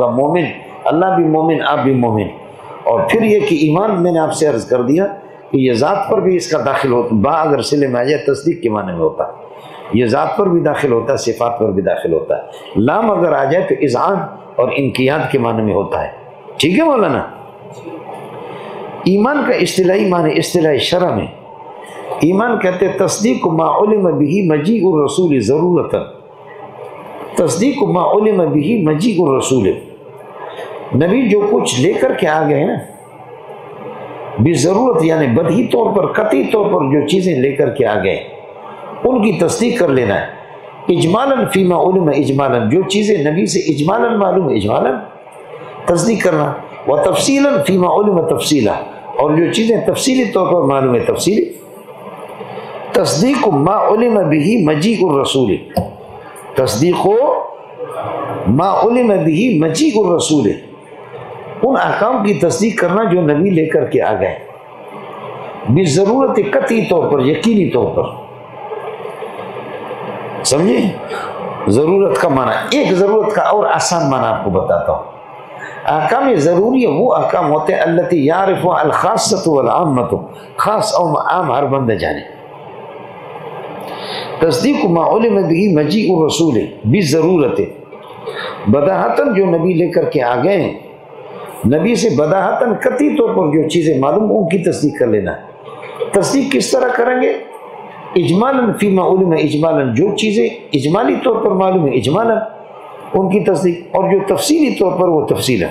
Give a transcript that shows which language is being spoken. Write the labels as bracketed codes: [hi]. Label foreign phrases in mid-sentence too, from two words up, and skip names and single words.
[ur] مومن، اللہ بھی مومن، آپ بھی مومن۔ اور پھر یہ کہ ایمان میں نے آپ سے عرض کر دیا کہ یہ ذات پر بھی اس کا داخل ہوتا، با اگر صلے میں آ جائے تصدیق کے معنی میں ہوتا ہے، یہ ذات پر بھی داخل ہوتا ہے، صفات پر بھی داخل ہوتا ہے۔ لام اگر آ جائے تو اذعان اور انقیاد کے معنی میں ہوتا ہے، ٹھیک ہے مولانا؟ ایمان کا اصطلاحی معنی اصطلاح شرع میں ایمان کہتے ہیں [ar] تصدیق ما علم به مجیء الرسول [ur] ضرورتا، [ar] تصدیق ما علم به مجیء الرسول، [ur] نبی جو کچھ لے کر کے آ گئے نا بضرورت، یعنی بدہی طور پر قطعی طور پر جو چیزیں لے کر کے آ گئے ان کی تصدیق کر لینا ہے۔ [ar] اجمالاً فیما علم اجمالاً، [ur] جو چیزیں نبی سے اجمالاً معلوم اجمالاً تصدیق کرنا، [ar] و تفصیلاً فیما علم تفصیلا، [ur] اور جو چیزیں تفصیلی طور پر معلوم ہے تفصیلی۔ [ar] تصدیق ما علم به مجیء الرسول، تصدیق ما علم به مجیء الرسول، [ur] ان احکام کی تصدیق کرنا جو نبی لے کر کے آ گئے بضرورت قطعی طور پر، یقینی طور پر، سمجھے؟ ضرورت کا معنی، ایک ضرورت کا اور آسان معنی آپ کو بتاتا ہوں۔ احکام ضروری وہ احکام ہوتے ہیں [ar] التی یعرف الخاصۃ والعامۃ، [ur] خاص اور عام ہر بندہ جانے۔ [ar] تصدیق ما علم به مجیء الرسول بضرورت، [ur] بداہتاً جو نبی لے کر کے آ گئے ہیں، نبی سے بداہتاً قطعی طور پر جو چیزیں معلوم ان کی تصدیق کر لینا۔ تصدیق کس طرح کریں گے؟ [ar] اجمالاً فیما علم اجمالاً، [ur] جو چیزیں اجمالی طور پر معلوم ہے اجمالاً ان کی تصدیق، اور جو تفصیلی طور پر وہ تفصیلاً۔